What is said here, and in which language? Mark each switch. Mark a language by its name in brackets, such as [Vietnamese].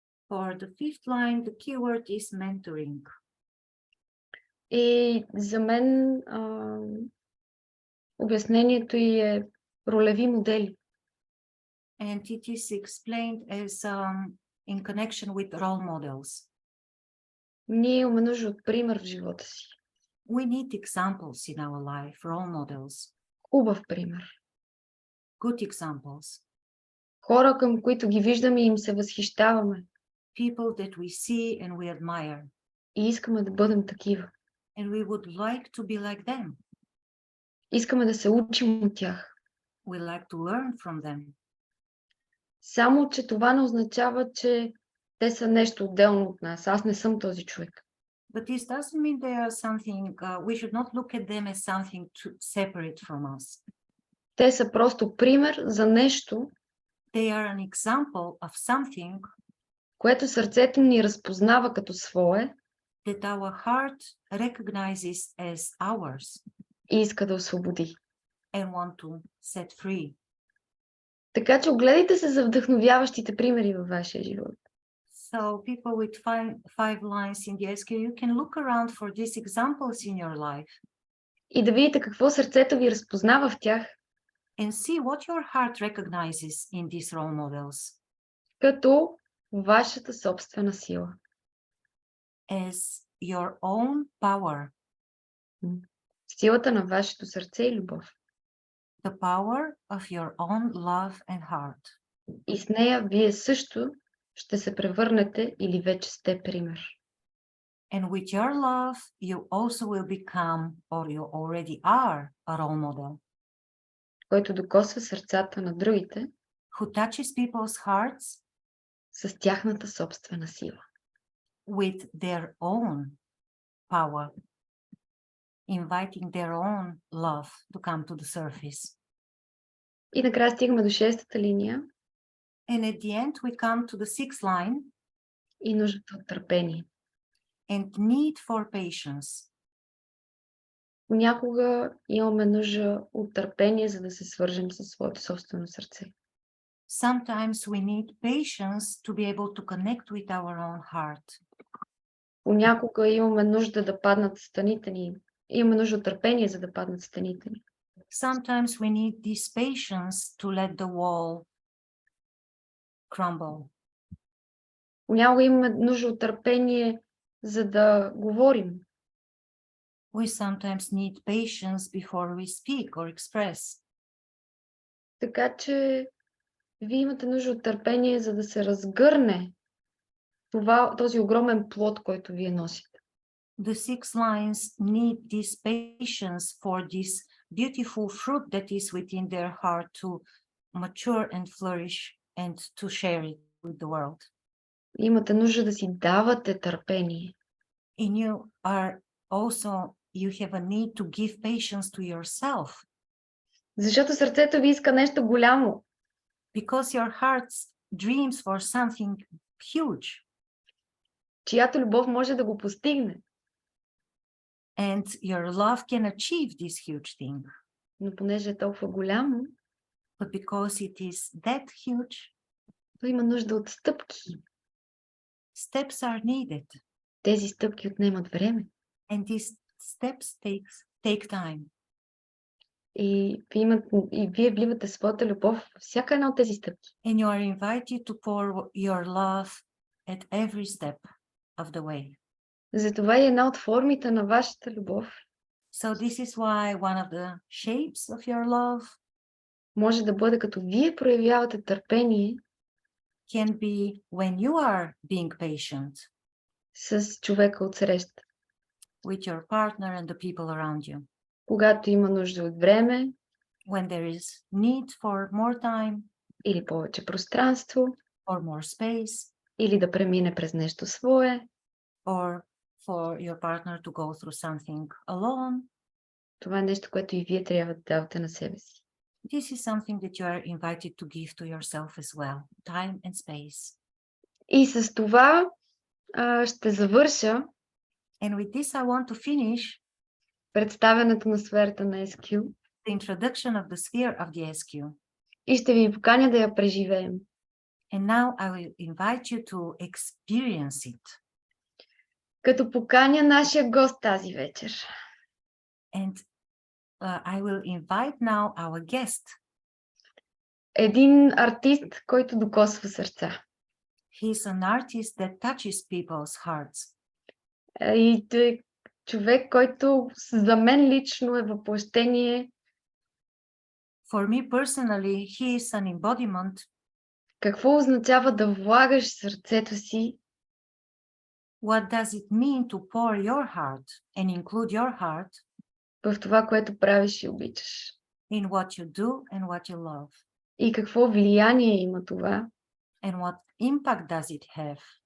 [English] For the fifth line, the keyword is mentoring. [Bulgarian] И за мен обяснението й е ролеви модели. [English] And it is explained as in connection with role models. [Bulgarian] Ние имаме нужда от пример в живота си. [English] We need examples in our life, role models, [Bulgarian] Хубав пример. [English] good examples, [Bulgarian] Хора, към които ги виждаме и им се възхищаваме. [English] people that we see and we admire, [Bulgarian] И искаме да бъдем такива. [English] and we would like to be like them. [Bulgarian] Искаме да се учим от тях. [English] We like to learn from them. [Bulgarian] Само, че това не означава, че те са нещо отделно от нас. Аз не съм този човек. [English] But this doesn't mean they are something, we should not look at them as something separate from us. [Bulgarian] Те са просто пример за нещо, [English] They are an example of something [Bulgarian] което сърцето ни разпознава като свое [English] that our heart recognizes as ours [Bulgarian] и иска да освободи. [English] and want to set free. [Bulgarian] Така че огледайте се за вдъхновяващите примери във вашия живот. [English] So people with five lines in the SQ, you can look around for these examples in your life [Bulgarian] И да видите какво сърцето ви разпознава в тях, [English] and see what your heart recognizes in these role models [Bulgarian] като вашата собствена сила. [English] as your own power, [Bulgarian] Силата на вашето сърце и любов. [English] the power of your own love and heart. [Bulgarian] И с нея вие също ще се превърнете или вече сте пример. [English] And with your love, you also will become, or you already are, a role model [Bulgarian] Който докосва сърцата на другите [English] who touches people's hearts [Bulgarian] с тяхната собствена сила. [English] with their own power, inviting their own love to come to the surface. [Bulgarian] И накрая стигаме до шестата линия [English] And at the end, we come to the sixth line [Bulgarian] и нуждата от търпение. [English] and need for patience. [Bulgarian] Понякога имаме нужда от търпение, за да се свържем със своето собствено сърце. [English] Sometimes we need patience to be able to connect with our own heart. [Bulgarian] Понякога имаме нужда да паднат стените ни. Имаме нужда от търпение, за да паднат стените ни. [English] Sometimes we need this patience to let the wall crumble. [Bulgarian] Понякога имаме нужда от търпение, за да говорим. [English] We sometimes need patience before we speak or express. [Bulgarian] Така че вие имате нужда от търпение, за да се разгърне този огромен плод, който вие носите. [English] The six lines need this patience for this beautiful fruit that is within their heart to mature and flourish and to share it with the world. [Bulgarian] Имате нужда да си давате търпение. [English] And you have a need to give patience to yourself. [Bulgarian] Защото сърцето ви иска нещо голямо. [English] Because your heart dreams for something huge. [Bulgarian] Чиято любов може да го постигне. [English] And your love can achieve this huge thing. [Bulgarian] Но понеже е толкова голямо, [English] But because it is that huge, [Bulgarian] то има нужда от стъпки. [English] steps are needed. [Bulgarian] Тези стъпки отнемат време. [English] And these steps take time. [Bulgarian] И вие вливате своята любов в всяка една от тези стъпки. [English] And you are invited to pour your love at every step of the way. [Bulgarian] Затова и една от формите на вашата любов [English] So this is why one of the shapes of your love [Bulgarian] може да бъде като вие проявявате търпение [English] can be when you are being patient [Bulgarian] с човека от среща. [English] with your partner and the people around you. [Bulgarian] Когато има нужда от време [English] When there is need for more time [Bulgarian] или повече пространство, [English] or more space, [Bulgarian] или да премине през нещо свое, [English] or for your partner to go through something alone, [Bulgarian] това е нещо, което и вие трябва да давате на себе си. [English] this is something that you are invited to give to yourself as well, time and space. [Bulgarian] И с това ще завърша [English] And with this, I want to finish [Bulgarian] представянето на сферата на SQ [English] the introduction of the sphere of the SQ. [Bulgarian] и ще ви поканя да я преживеем. [English] And now I will invite you to experience it. [Bulgarian] Като поканя нашия гост тази вечер. [English] And I will invite now our guest. [Bulgarian] Един артист, който докосва сърца. [English] He is an artist that touches people's hearts. [Bulgarian] И той е човек, който за мен лично е въплъщение. [English] For me personally, he is an embodiment. [Bulgarian] Какво означава да влагаш сърцето си [English] What does it mean to pour your heart and include your heart [Bulgarian] в това, което правиш и обичаш? [English] in what you do and what you love? [Bulgarian] И какво влияние има това [English] And what impact does it have